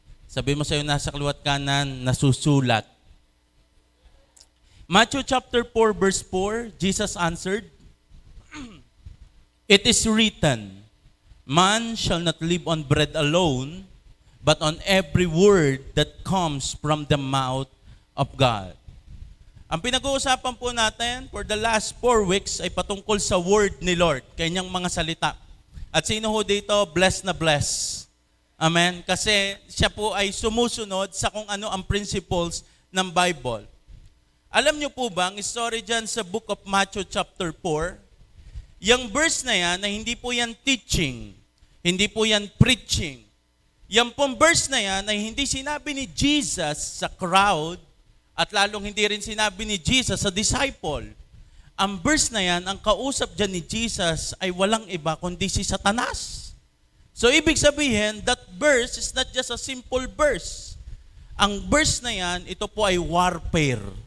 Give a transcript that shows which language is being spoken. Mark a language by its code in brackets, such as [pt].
[en] Sabi mo sa'yo, nasa kaliwat kanan, nasusulat. Matthew chapter 4, verse 4, Jesus answered, It is written, Man shall not live on bread alone, but on every word that comes from the mouth of God. [tl] Ang pinag-uusapan po natin for the last 4 weeks ay patungkol sa word ni Lord, kanyang mga salita. At sino ho dito, blessed na blessed. Amen? Kasi siya po ay sumusunod sa kung ano ang principles ng Bible. Alam niyo po ba, ang story dyan sa book of Matthew chapter 4, yung verse na yan, na hindi po yan teaching, hindi po yan preaching. Yung pong verse na yan ay hindi sinabi ni Jesus sa crowd at lalong hindi rin sinabi ni Jesus sa disciple. Ang verse na yan, ang kausap dyan ni Jesus ay walang iba kundi si Satanas. [en] So ibig sabihin, that verse is not just a simple verse. [tl] Ang verse na yan, ito po ay warfare.